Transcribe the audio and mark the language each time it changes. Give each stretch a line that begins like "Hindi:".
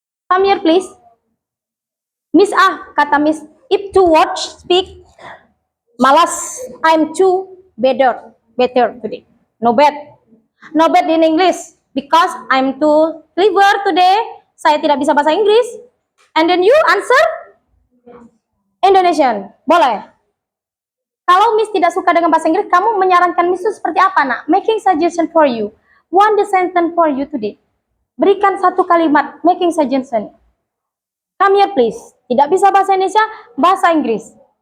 English: Come here please. Miss
Indonesian: kata
English: Miss, if to watch, speak,
Indonesian: malas,
English: I'm too better today. No bad in English, because I'm too clever today.
Indonesian: Saya tidak bisa bahasa Inggris.
English: And then you answer Indonesian,
Indonesian: boleh. Kalau Miss tidak suka dengan bahasa Inggris, kamu menyarankan Miss itu seperti apa, nak?
English: Making suggestion for you. One the sentence for you today.
Indonesian: Berikan satu kalimat, making suggestion.
English: Come here please.
Indonesian: Tidak bisa bahasa Indonesia, bahasa Inggris.